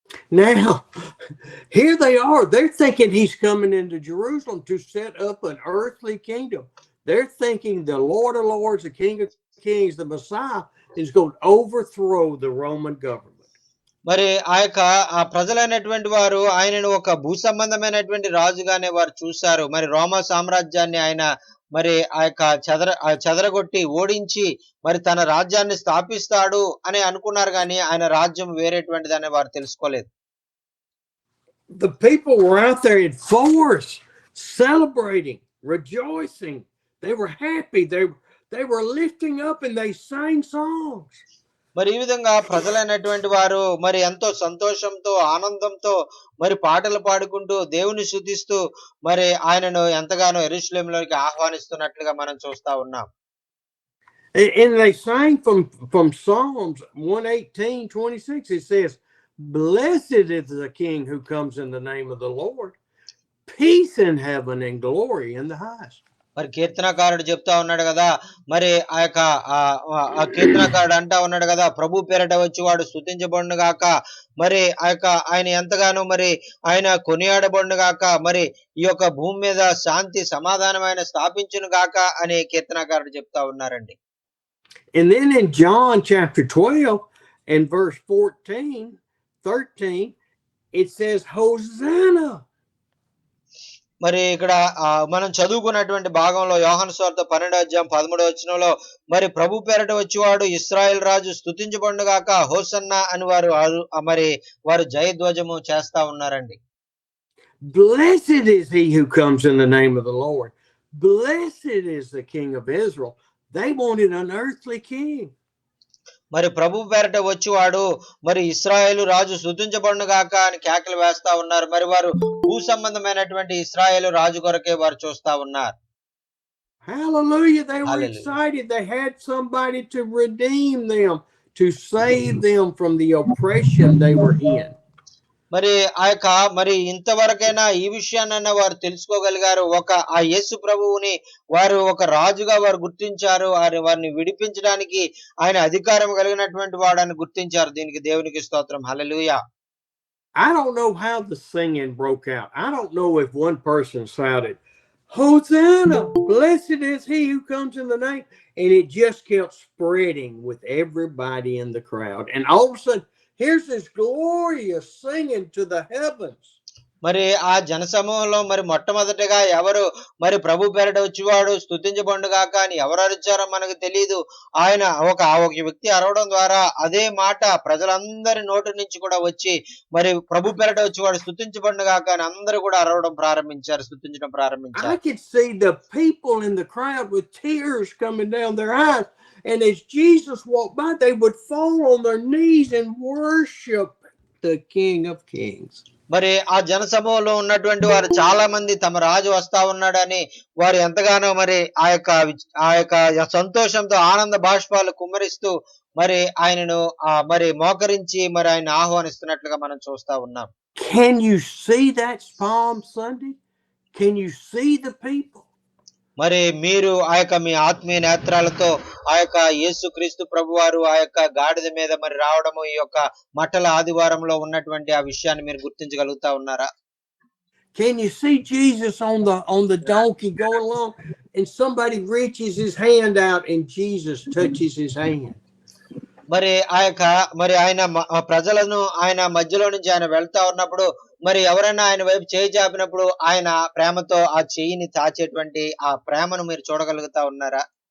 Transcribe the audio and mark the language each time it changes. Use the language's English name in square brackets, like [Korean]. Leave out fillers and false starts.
[English] Now, here they are. They're thinking he's coming into Jerusalem to set up an earthly kingdom. They're thinking the Lord of Lords, the King of Kings, the Messiah, is going to overthrow the Roman government. [Telugu] మరి ఆ ప్రజలైనటువంటి వారు ఆయనను ఒక భూ సంబంధమైనటువంటి రాజుగానే వారు చూశారు. మరి రోమా సామ్రాజ్యాన్ని ఆయన మరి చెదరగొట్టి ఓడించి మరి తన రాజ్యాన్ని స్థాపిస్తాడు అని అనుకున్నారు, కానీ ఆయన రాజ్యం వేరేటువంటిదని వారు తెలుసుకోలేదు. [English] The people were out there in force, celebrating, rejoicing. They were happy. They were lifting up and they sang songs. [Telugu] మరి ఈ విధంగా ప్రజలైనటువంటి వారు మరి ఎంతో సంతోషంతో ఆనందంతో మరి పాటలు పాడుకుంటూ దేవుని స్తుతిస్తూ మరి ఆయనను ఎంతగానో యెరూషలేములోకి ఆహ్వానిస్తున్నట్లుగా మనం చూస్తా ఉన్నాం. [English] And they sang from Psalms 118:26. It says, "Blessed is the King who comes in the name of the Lord. Peace in heaven and glory in the highest." [Telugu] మరి కీర్తనకారుడు చెప్తా ఉన్నాడు కదా, మరి ఆ కీర్తనకారుడు అంటా ఉన్నాడు కదా, ప్రభు పేరట వచ్చి వాడు స్తుతించబడును గాక, మరి ఆయన ఎంతగానో మరి ఆయన కొనియాడబడును గాక, మరి ఈ యొక్క భూమి మీద శాంతి సమాధానం ఆయన స్థాపించును గాక అని కీర్తనకారుడు చెప్తా ఉన్నారండి. [English] And then in John chapter 12 and verse 14, 13, it says, "Hosanna." [Telugu] మరి ఇక్కడ మనం చదువుకున్నటువంటి భాగంలో యోహాను సువార్త 12వ అధ్యాయం 13వ వచనంలో మరి ప్రభు పేరట వచ్చేవాడు ఇశ్రాయేల్ రాజు స్తుతించబడును గాక, హోసన్నా అని వారు జయధ్వజము చేస్తా ఉన్నారండి. [English] Blessed is he who comes in the name of the Lord. Blessed is the King of Israel. They wanted an earthly king. [Telugu] మరి ప్రభు పేరట వచ్చేవాడు మరి ఇశ్రాయేలు రాజు స్తుతించబడును గాక అని కేకలు వేస్తా ఉన్నారు. మరి వారు భూ సంబంధమైనటువంటి ఇశ్రాయేలు రాజు కొరకే వారు చూస్తా ఉన్నారు. [English] Hallelujah. They were Hallelujah. excited. They had somebody to redeem them, to save them from the oppression they were in. [Telugu] మరి మరి ఇంతవరకైనా ఈ విషయాన్నైనా వారు తెలుసుకోగలిగారు. ఆ యేసు ప్రభువుని వారు ఒక రాజుగా వారు గుర్తించారు. వారిని విడిపించడానికి ఆయన అధికారం కలిగినటువంటి వాడని గుర్తించారు. దీనికి దేవునికి స్తోత్రం. హల్లెలూయా. [English] I don't know how the singing broke out. I don't know if one person shouted, Hosanna, blessed is he who comes in the name. And it just kept spreading with everybody in the crowd. And all of a sudden, here's this glorious singing to the heavens. [Telugu] మరి ఆ జనసమూహంలో మరి మొట్టమొదటిగా ఎవరు మరి ప్రభు పేరట వచ్చేవాడు స్తుతించబడుగాక అని ఎవరు అరిచారో మనకు తెలియదు. ఆయన ఒక వ్యక్తి అరవడం ద్వారా అదే మాట ప్రజలందరి నోటి నుంచి కూడా వచ్చి మరి ప్రభు పేరట వచ్చేవాడు స్తుతించబడుగాక అని అందరూ కూడా అరవడం ప్రారంభించారు, స్తుతించడం ప్రారంభించారు. [English] I could see the people in the crowd with tears coming down their eyes, and as Jesus walked by, they would fall on their knees and worship the King of Kings. [Telugu] మరి ఆ జనసమూహంలో ఉన్నటువంటి వారు చాలా మంది తమ రాజు వస్తా ఉన్నాడని వారు ఎంతగానో మరి ఆ యొక్క సంతోషంతో ఆనంద బాష్పాలు కుమ్మరిస్తూ మరి ఆయనను మరి మోకరించి మరి ఆయన ఆహ్వానిస్తున్నట్లుగా మనం చూస్తా ఉన్నాం. [English] Can you see that Palm Sunday? Can you see the people? [Telugu] మరి మీరు మీ ఆత్మీయ నేత్రాలతో యేసుక్రీస్తు ప్రభువారు గాడిద మీద మరి రావడము ఈ యొక్క మట్టల ఆదివారంలో ఉన్నటువంటి ఆ విషయాన్ని మీరు గుర్తించగలుగుతా ఉన్నారా? [English] Can you see Jesus on the donkey going along and somebody reaches his hand out and Jesus touches his hand? [Telugu] మరి మరి ఆయన ప్రజలను ఆయన మధ్యలో నుంచి ఆయన వెళ్తా ఉన్నప్పుడు మరి ఎవరైనా ఆయన వైపు చేయి చాపినప్పుడు ఆయన ప్రేమతో ఆ చెయ్యిని తాచేటువంటి ఆ ప్రేమను మీరు చూడగలుగుతా ఉన్నారా?